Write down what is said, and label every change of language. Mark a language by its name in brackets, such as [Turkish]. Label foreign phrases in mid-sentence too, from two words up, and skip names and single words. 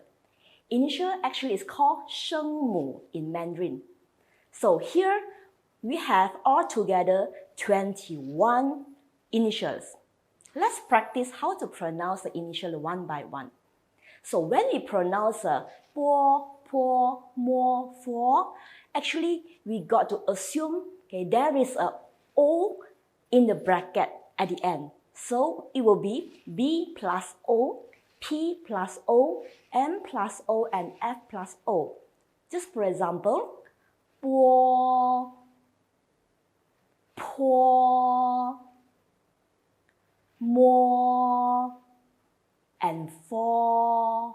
[English] Initial actually is called 声母 in Mandarin. So here we have altogether 21 initials. Let's practice how to pronounce the initial one by one. So when we pronounce po, po, mo, fo, actually we got to assume there is a O in the bracket at the end. So it will be B plus O, P plus O, M plus O, and F plus O. Just for example, po, po, mo, and for.